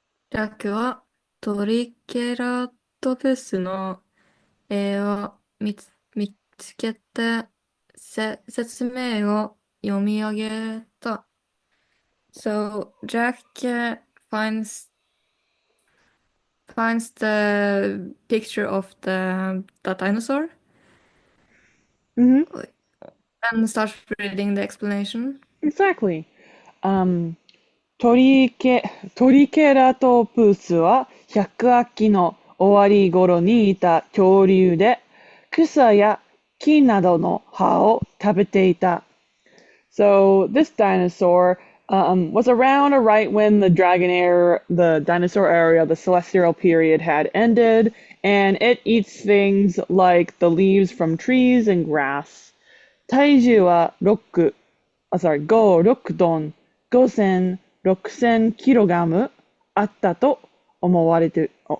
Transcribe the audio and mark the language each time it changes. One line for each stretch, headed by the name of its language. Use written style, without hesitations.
Japanese: ジャックはトリケラトプスの絵を見つけて説明を読み上げた。
English: So Jack finds the picture of the dinosaur and starts reading the explanation. Exactly.
Japanese: トリケラトプスは百秋期の終わり頃にいた恐竜で、草や木などの葉を食べていた。
English: So this dinosaur was around right when the the dinosaur era, the celestial period had ended, and it eats things like the leaves from trees and grass.
Japanese: 体重は5、6トン、5000、6000キログラムあったと思われる。